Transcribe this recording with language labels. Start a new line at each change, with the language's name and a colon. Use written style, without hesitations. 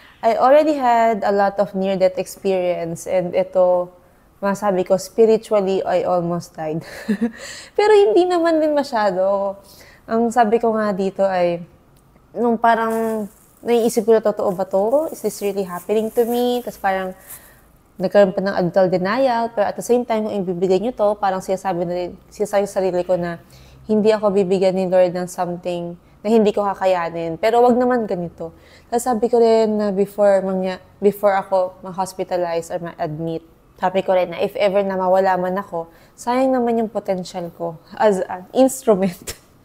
English: I already had a lot of near-death experience and
Filipino: ito, masabi ko,
English: spiritually, I almost died.
Filipino: Pero hindi naman din masyado. Ang sabi ko nga dito ay, nung parang naiisip ko na totoo ba to?
English: Is this really happening to me?
Filipino: Tapos parang nagkaroon pa ng adult denial. Pero
English: at the same time,
Filipino: kung ibibigay nyo to, parang sinasabi sa sarili ko na hindi ako bibigyan ni Lord ng something na hindi ko kakayanin. Pero wag naman ganito. Tapos sabi ko rin na before ako ma-hospitalize or ma-admit, sabi ko rin na if ever na mawala man ako, sayang naman yung potential ko
English: as an instrument.